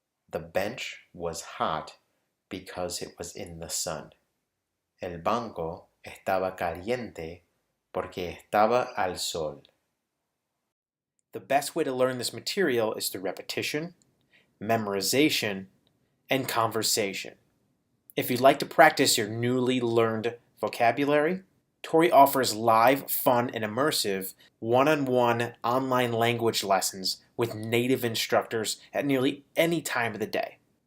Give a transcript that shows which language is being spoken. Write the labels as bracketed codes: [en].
[en] The bench was hot because it was in the sun. [es] El banco estaba caliente porque estaba al sol. [en] The best way to learn this material is through repetition, memorization, and conversation. If you'd like to practice your newly learned vocabulary, Touri offers live, fun, and immersive one-on-one online language lessons with native instructors at nearly any time of the day.